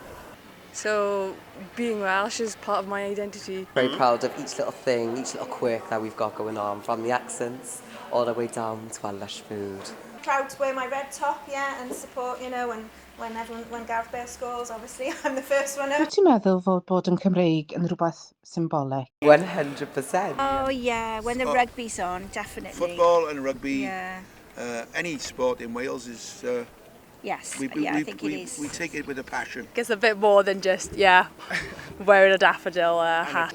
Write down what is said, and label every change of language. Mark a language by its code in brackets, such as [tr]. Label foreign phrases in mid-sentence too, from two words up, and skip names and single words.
[en] So being Welsh is part of my identity. Very proud of each little thing, each little quirk that we've got going on, from the accents all the way down to our lush food. Proud to wear my red top, and support, when Gareth Bale scores, obviously, I'm the first one up. [cy] Wyt ti'n meddwl fod bod yn Cymreig yn rhywbeth symbolic? [en] 100%. Oh, yeah, when the rugby's on, definitely. Football and rugby, Yeah. any sport in Wales is Yes, We, I think it is. we take it with a passion. It's a bit more than just, wearing a daffodil hat.